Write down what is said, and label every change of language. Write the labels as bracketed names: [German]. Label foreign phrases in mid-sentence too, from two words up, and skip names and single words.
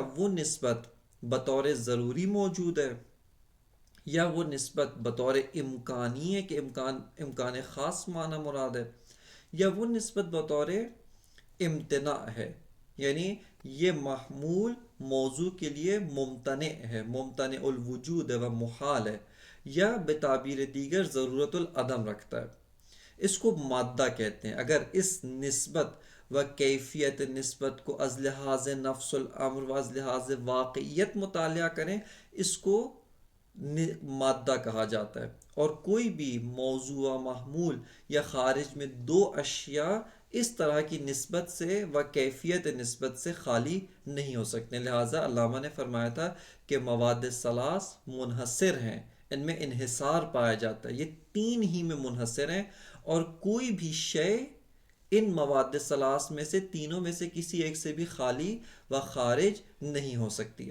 [Urdu] وہ نسبت بطور ضروری موجود ہے یا وہ نسبت بطور امکانی ہے کہ امکان خاص معنی مراد ہے، یا وہ نسبت بطور امتناع ہے، یعنی یہ محمول موضوع کے لیے ممتنع ہے، ممتنع الوجود ہے و محال ہے، یا [Persian] بتعبیر دیگر [Urdu] ضرورت العدم رکھتا ہے۔ اس کو مادہ کہتے ہیں۔ اگر اس نسبت و کیفیت نسبت کو [Persian] از لحاظ نفس الامر و از لحاظ واقعیت [Urdu] مطالعہ کریں، اس کو مادہ کہا جاتا ہے۔ اور کوئی بھی موضوع و محمول یا خارج میں دو اشیاء اس طرح کی نسبت سے و کیفیت نسبت سے خالی نہیں ہو سکتے۔ لہٰذا علامہ نے فرمایا تھا کہ مواد ثلاث منحصر ہیں، ان میں انحصار پایا جاتا ہے، یہ تین ہی میں منحصر ہیں، اور کوئی بھی شے ان مواد ثلاث میں سے تینوں میں سے کسی ایک سے بھی خالی و خارج نہیں ہو سکتی ہے۔